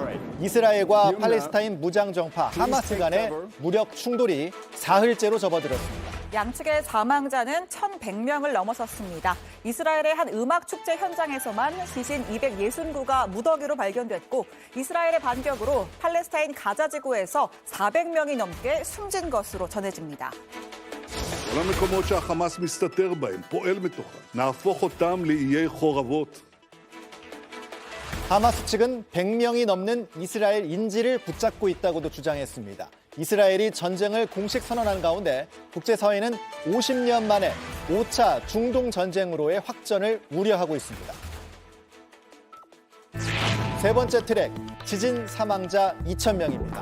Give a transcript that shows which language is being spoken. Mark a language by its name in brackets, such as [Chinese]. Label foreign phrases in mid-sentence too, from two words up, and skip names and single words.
[Korean] 이스라엘과 팔레스타인 무장정파 하마스 간의 무력 충돌이 사흘째로 접어들었습니다. 양측의 사망자는 1,100명을 넘어섰습니다. 이스라엘의 한 음악축제 현장에서만 시신 269가 무더기로 발견됐고 이스라엘의 반격으로 팔레스타인 가자지구에서 400명이 넘게 숨진 것으로 전해집니다. [Hebrew] כל המקומות שהחמאס מסתתר בהם, פועל מתוכם. נהפוך אותם לאיי חורבות. [Korean] 하마스 측은 100명이 넘는 이스라엘 인질을 붙잡고 있다고도 주장했습니다. 이스라엘이 전쟁을 공식 선언한 가운데 국제사회는 50년 만에 5차 중동 전쟁으로의 확전을 우려하고 있습니다. 세 번째 트랙, 지진 사망자 2,000명입니다.